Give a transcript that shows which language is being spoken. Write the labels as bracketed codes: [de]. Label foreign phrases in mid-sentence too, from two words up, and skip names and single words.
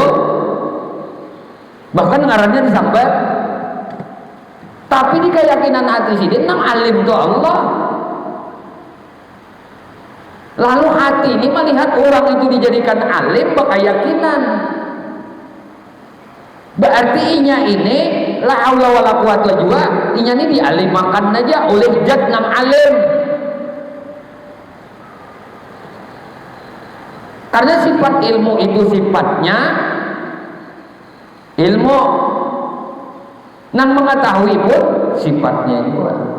[bjn] Bahkan ngarannya disambat. Tapi di keyakinan hati sidin nang alim itu Allah. [id] Lalu hati ini melihat orang itu dijadikan alim berkeyakinan. [bjn] Berarti inya ini [ar] لا حول ولا قوة [bjn] juga, inya ini dialimakan aja oleh zat nang alim. [id] Karena sifat ilmu itu sifatnya ilmu, nang mengetahui pun sifatnya juga.